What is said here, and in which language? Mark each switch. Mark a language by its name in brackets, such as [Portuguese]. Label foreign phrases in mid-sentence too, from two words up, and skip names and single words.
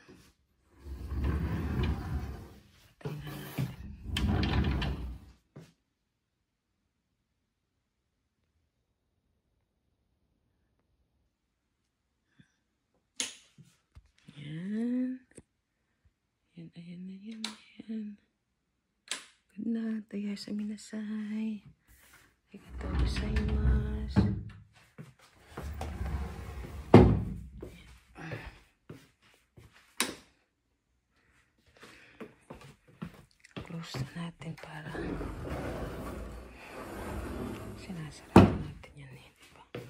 [Filipino] Patay na natin. Ayan. [English] Good night. [Japanese] おやすみなさい。ありがとうございます. [Filipino] Close na natin para sinasarado natin yan eh, diba?